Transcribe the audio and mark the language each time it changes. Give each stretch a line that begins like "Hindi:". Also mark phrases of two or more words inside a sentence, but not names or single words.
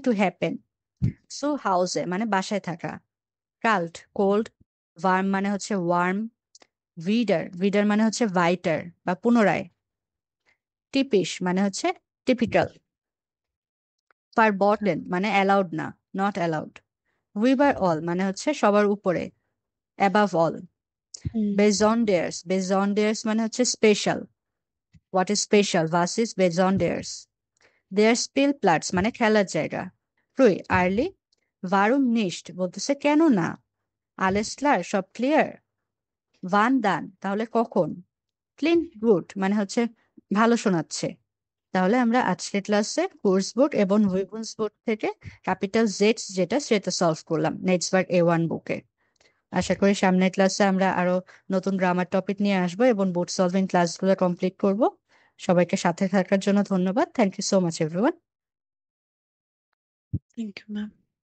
German: টু হ্যাপেন, zu Hause
Bangla: মানে বাসায় থাকা, kalt কোল্ড, warm মানে হচ্ছে ওয়ার্ম, wieder মানে হচ্ছে weiter বা পুনরায়, typisch মানে হচ্ছে টিপিক্যাল, verboten মানে অ্যালাউড না,
English: not allowed,
German: über all
Bangla: মানে হচ্ছে সবার উপরে,
English: above all,
Bangla: besonders মানে হচ্ছে স্পেশাল,
English: what is special,
German: was is besonders, der Spielplatz
Bangla: মানে খেলার জায়গা, früh early,
German: warum nicht
Bangla: বলতেছে কেন না,
German: alles klar
Bangla: সব ক্লিয়ার,
German: wann dann
Bangla: তাহলে কখন,
German: klingt gut
Bangla: মানে হচ্ছে ভালো শোনাচ্ছে। তাহলে আমরা আজকের ক্লাসে কোর্স বুক এবং উইবুন্স বুক থেকে
English: capital Z's
Bangla: যেটা সেটা সলভ করলাম নেটসওয়ার্ক A1 বুকে। আশা করি সামনের ক্লাসে আমরা আরো নতুন গ্রামার টপিক নিয়ে আসবো এবং বোর্ড সলভিং ক্লাসগুলো কমপ্লিট করব। সবাইকে সাথে থাকার জন্য ধন্যবাদ।
English: Thank you so much everyone. Thank you, ma'am.